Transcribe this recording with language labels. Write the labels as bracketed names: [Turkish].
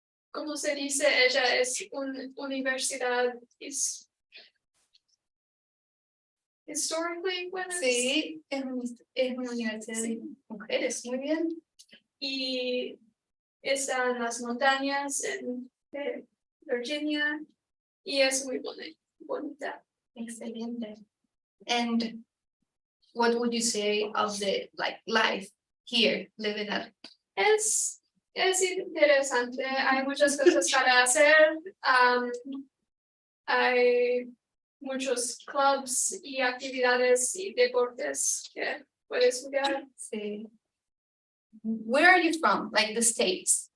[Spanish] ¿Cómo se dice? Ella es una universidad historically women's. Sí, es una universidad de mujeres, muy bien. Y está en las montañas de Virginia y es muy bonita. Excelente. [English] And what would you say of the life here, living at? [Spanish] Es interesante, hay muchas cosas para hacer. Hay muchos clubs y actividades y deportes que puedes jugar. [English] Sí. Where are you from? Like the States.